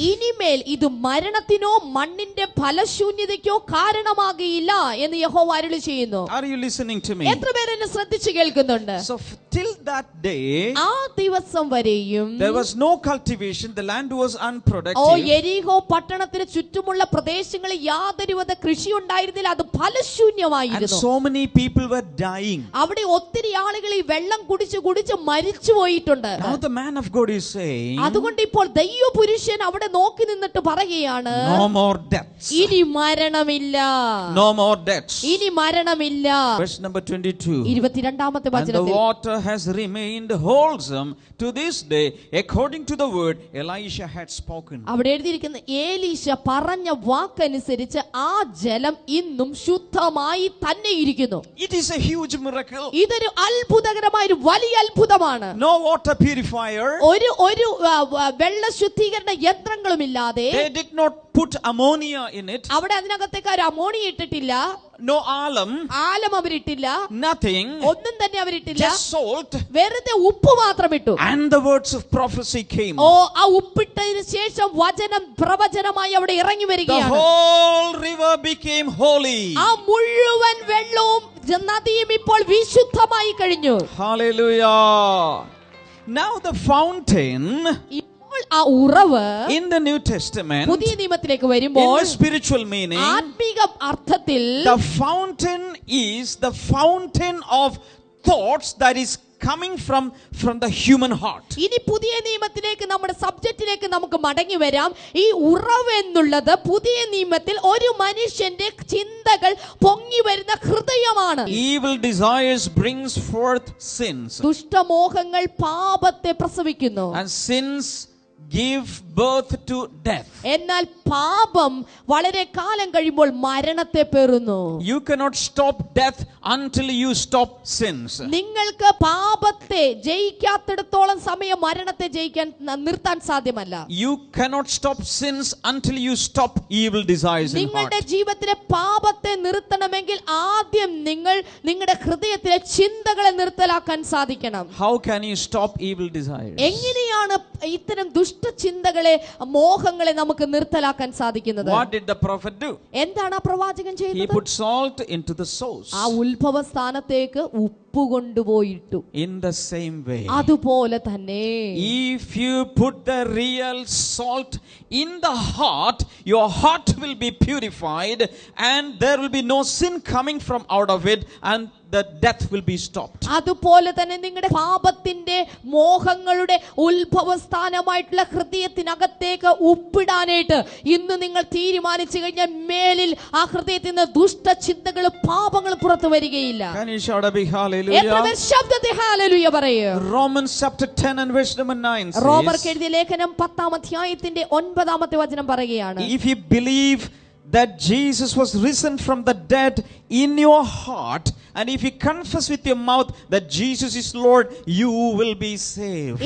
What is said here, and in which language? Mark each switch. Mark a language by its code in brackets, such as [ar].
[ml] ഇനിമേൽ ഇത് മരണത്തിനോ മണ്ണിന്റെ ഫലശൂന്യതയ്ക്കോ കാരണമാകില്ല എന്ന് യഹോവ അരുളി ചെയ്യുന്നു. [en] Are you listening to me? [ml] എത്ര പേര് എന്നെ ശ്രദ്ധിച്ചു കേൾക്കുന്നുണ്ട്? [en] So till that day, [ml] ആ ദിവസം വരെയും [en] there was no cultivation, the land was unproductive. [ml] യെരിഹോ പട്ടണത്തിന് ചുറ്റുമുള്ള പ്രദേശങ്ങളിൽ യാതൊരുവിധ കൃഷി ഉണ്ടായിരുന്നില്ല, അത് ഫലശൂന്യമായിരുന്നു. [en] And so many people were dying. [ml] അവിടെ ഒത്തിരി ആളുകൾ ഈ വെള്ളം കുടിച്ച് കുടിച്ച് മരിച്ചു പോയിട്ടുണ്ട്. [en] Now the man of God is saying, [ml] അതുകൊണ്ട് ഇപ്പോൾ ദൈവപുരുഷൻ അവിടെ നോക്കി നിന്നിട്ട് പറയുകയാണ്, [en] no more deaths. [ml] ഇനി മരണമില്ല. [en] No more deaths. [ml] ഇനി മരണമില്ല. [en] Verse number 22. [ml] 22ാമത്തെ [en] And the [ml] വചനത്തിൽ, [en] water has remained wholesome to this day according to the word Elisha had spoken. [ml] അവിടെ എഴുതിയിരിക്കുന്ന ഏലീശ പറഞ്ഞ വാക്കനുസരിച്ച് ആ ജലം ഇന്നും ശുദ്ധമായി തന്നെ ഇരിക്കുന്നു. [en] It is a huge miracle. [ml] ഇതൊരു അത്ഭുതകരമായ ഒരു വലിയ അത്ഭുതമാണ്. [en] No water purifier. [ml] ഒരു വെള്ള ശുദ്ധീകരണ യന്ത്രങ്ങളുമില്ലാതെ, [en] They did not put ammonia in it. [ml] അവിടെ അതിനകത്തേക്ക് ഒരു അമോണിയ ഇട്ടിട്ടില്ല, [en] No alum. [ml] ആലം അവരിട്ടില്ല, [en] Nothing. [ml] ഒന്നും തന്നെ അവരിട്ടില്ല. [en] Just salt. [ml] വെറുതെ ഉപ്പ് മാത്രം ഇട്ടു. [en] And the words of prophecy came. [ml] ആ ഉപ്പിട്ടതിന് ശേഷം വചനം പ്രവചനമായി അവിടെ ഇറങ്ങി [en] The [ml] വരികയാണ്. [en] whole river became holy. [ml] ആ മുഴുവൻ വെള്ളവും നദിയും ഇപ്പോൾ വിശുദ്ധമായി കഴിഞ്ഞു. [en] Hallelujah. Now the fountain [ml] ഇപ്പോൾ ആ ഉറവ് [en] in the New Testament, [ml] പുതിയ നിയമത്തിലേക്ക് [en] in [ml] വരുമ്പോൾ [en] the spiritual meaning, [ml] ആത്മീക അർത്ഥത്തിൽ [en] the fountain is the fountain of thoughts that is coming from the human heart. [ml] ഇനി പുതിയ നിയമത്തിലേക്ക്, നമ്മുടെ സബ്ജക്റ്റിലേക്ക് നമുക്ക് മടങ്ങി വരാം. ഈ ഉറവ് എന്നുള്ളത് പുതിയ നിയമത്തിൽ ഒരു മനുഷ്യന്റെ ചിന്തകൾ പൊങ്ങി വരുന്ന ഹൃദയമാണ്. [en] Evil desires brings forth sins. [ml] ദുഷ്ടമോഹങ്ങൾ പാപത്തെ പ്രസവിക്കുന്നു. [en] And sins give birth to death. [ml] എന്നാൽ പാപം വളരെ കാലം കഴിയുമ്പോൾ മരണത്തെ പേറുന്നു. [en] You cannot stop death until you stop sins. [ml] നിങ്ങൾക്ക് പാപത്തെ ജയിക്കാത്തിടത്തോളം സമയം മരണത്തെ നിർത്താൻ സാധ്യമല്ല. [en] You cannot stop sins until you stop evil desires in heart. [ml] നിങ്ങളുടെ ജീവിതത്തിലെ പാപത്തെ നിർത്തണമെങ്കിൽ ആദ്യം നിങ്ങളുടെ ഹൃദയത്തിലെ ചിന്തകളെ നിർത്തലാക്കാൻ സാധിക്കണം. [en] How can you stop evil desires? [ml] എങ്ങനെയാണ് ഇത്തരം ദുഷ്ടചിന്തകളെ മോഹങ്ങളെ നമുക്ക് നിർത്തലാക്കാൻ സാധിക്കുന്നത്? [en] What did the prophet do? [ml] എന്താണ് ആ പ്രവാചകൻ [en] He [ml] ചെയ്യുന്നത്? [en] put salt into the source. [ml] ആ ഉത്ഭവ സ്ഥാനത്തേക്ക് ഉപ്പ് കൊണ്ടുപോയിട്ടു. [en] In the same way, [ml] അതുപോലെ തന്നെ [en] if you put the real salt in the heart, your heart will be purified and there will be no sin coming from out of it, and the death will be stopped. [ml] അതുപോലെ തന്നെ നിങ്ങളുടെ പാപത്തിന്റെ മോഹങ്ങളുടെ ഉത്ഭവസ്ഥാനമായിട്ടുള്ള ഹൃദയത്തിനകത്തേക്ക് ഉപ്പിടാനായിട്ട് ഇന്ന് നിങ്ങൾ തീരുമാനിച്ചു കഴിഞ്ഞാൽ മേലിൽ ആ ഹൃദയത്തിൽ നിന്ന് ദുഷ്ടചിന്തകളും പാപങ്ങളും പുറത്തു വരികയില്ല. [en] Can you shout a big [ml] എത്ര [en] hallelujah? [ml] പേർ ശബ്ദത്തിൽ ഹല്ലേലൂയ പറയൂ? [en] Romans chapter 10 and verse number 9 says, [ml] റോമർക്ക് എഴുതിയ ലേഖനം 10-ാം അധ്യായത്തിന്റെ 9-ാമത്തെ വചനം പറയുകയാണ്, [en] if you believe that Jesus was risen from the dead in your heart, and if you confess with your mouth that Jesus is Lord, you will be saved.